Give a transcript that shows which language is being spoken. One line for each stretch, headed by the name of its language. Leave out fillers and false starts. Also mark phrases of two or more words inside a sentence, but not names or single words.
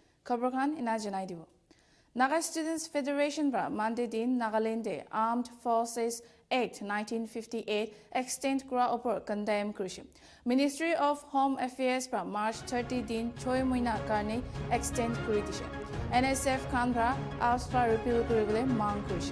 Naga Pidgin: Khabar Khan ina janai dibo. Naga Students Federation bra Monday din Nagaland Armed Forces Act 1958 extend kura opor condemn krishi. Ministry of Home Affairs bra March 30 din choi muina karne extend kuri dishe. NSF khan bra AFSPA repeal kuribule mang krishi.